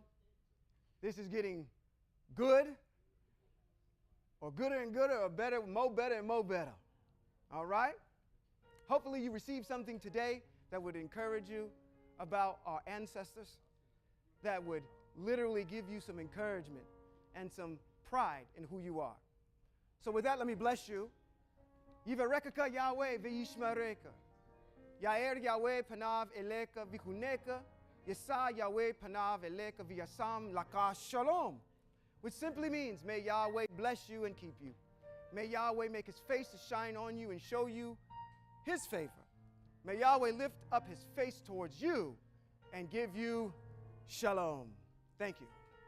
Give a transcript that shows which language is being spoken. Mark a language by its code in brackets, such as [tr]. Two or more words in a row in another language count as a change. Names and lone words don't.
[en] This is getting good, or gooder and gooder, or better, more better and more better. All right? Hopefully you received something today that would encourage you about our ancestors, that would literally give you some encouragement and some pride in who you are. So with that, let me bless you. [he] יברכך יהוה וישמרך. יאר יהוה פניו אליך ויחנך. ישא יהוה פניו אליך וישם לך שלום. [en] Which simply means, may Yahweh bless you and keep you. May Yahweh make his face to shine on you and show you his favor. May Yahweh lift up his face towards you and give you shalom. Thank you.